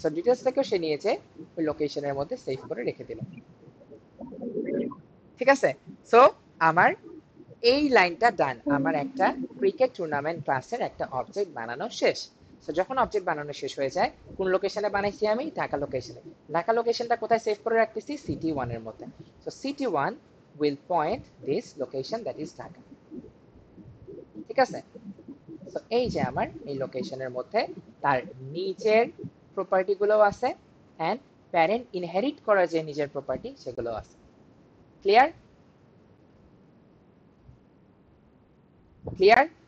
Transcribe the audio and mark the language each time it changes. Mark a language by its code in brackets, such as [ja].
[bn] So ডিটেইলসটাকে সে নিয়েছে ওই লোকেশনের মধ্যে সেভ করে রেখে দিল, ঠিক আছে? সো আমার এই লাইনটা ডান, আমার একটা ক্রিকেট টুর্নামেন্ট ক্লাসের একটা অবজেক্ট বানানো শেষ। সো যখন অবজেক্ট বানানো শেষ হয়ে যায়, কোন লোকেশনে বানাইছি আমি, ঢাকা লোকেশনে। ঢাকা লোকেশনটা কোথায় সেভ করে রাখতেছি, সিটি 1 এর মধ্যে। [en] So city 1 will point this location that is Dhaka, ঠিক আছে? [bn] সো এই যে আমার এই লোকেশনের মধ্যে তার নিজের প্রপার্টি গুলো আছে এন্ড প্যারেন্ট ইনহেরিট করা যে নিজের প্রপার্টি সেগুলো আছে। ক্লিয়ার? ক্লিয়ার?